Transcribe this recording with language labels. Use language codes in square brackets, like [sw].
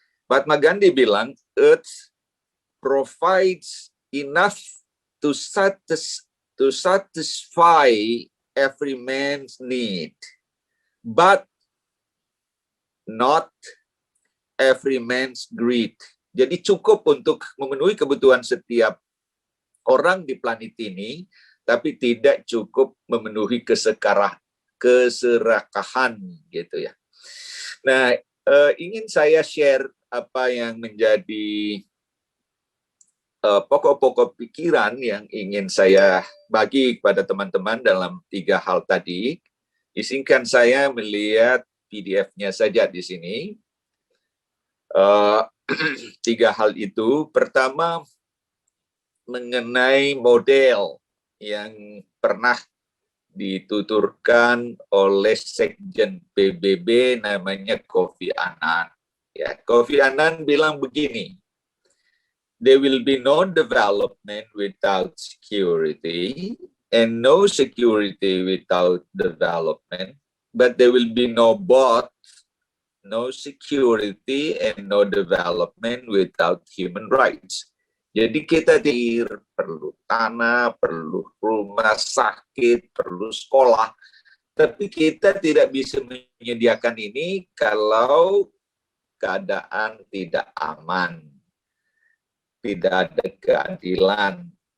[en] Mahatma Gandhi [id] bilang, [en] Earth provides enough to satisfy every man's need, but not every man's greed. [id] Jadi cukup untuk memenuhi kebutuhan setiap orang di planet ini, tapi tidak cukup memenuhi keserakahan gitu ya. Nah, ingin saya share apa yang menjadi pokok-pokok pikiran yang ingin saya bagi kepada teman-teman dalam 3 hal tadi. Izinkan saya melihat PDF-nya saja di sini. 3 hal itu. Pertama, mengenai model yang pernah dituturkan oleh Sekjen PBB namanya Kofi Annan. Ya, Kofi Annan bilang begini, [en] there will be no development without security and no security without development, but there will be no both, no security and no development without human rights. [id] Jadi kita perlu tanah, perlu rumah sakit, perlu sekolah, tapi kita tidak bisa menyediakan ini kalau keadaan tidak aman, tidak ada keadilan.